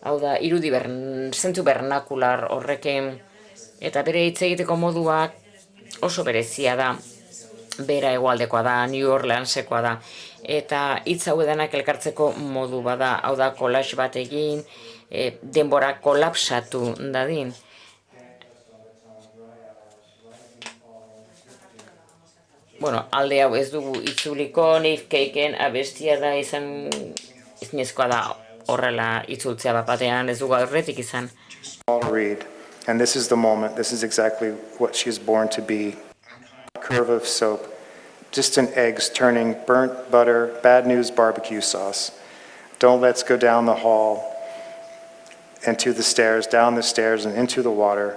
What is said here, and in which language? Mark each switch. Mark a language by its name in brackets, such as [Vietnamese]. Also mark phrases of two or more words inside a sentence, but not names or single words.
[Basque] hau da, zentu bernakular horrekin, eta bere hitz egiteko moduak oso berezia da, bera hegoaldekoa da, New Orleansekoa da, eta hitz hau edanak elkartzeko modu bada, hau da, collage bat egin, denbora kolapsatu dadin. Bueno, alde hau ez dugu itzuliko, Nif Keiken abestia da izan, izinezkoa da horrela itzultzea bat batean, ez dugu aurretik izan. [English] Small to read. And this is the moment. This is exactly what she is born to be. A curve of soap, distant eggs turning burnt butter, bad news barbecue sauce. Don't let's go down the hall and to the stairs, down the stairs and into the water.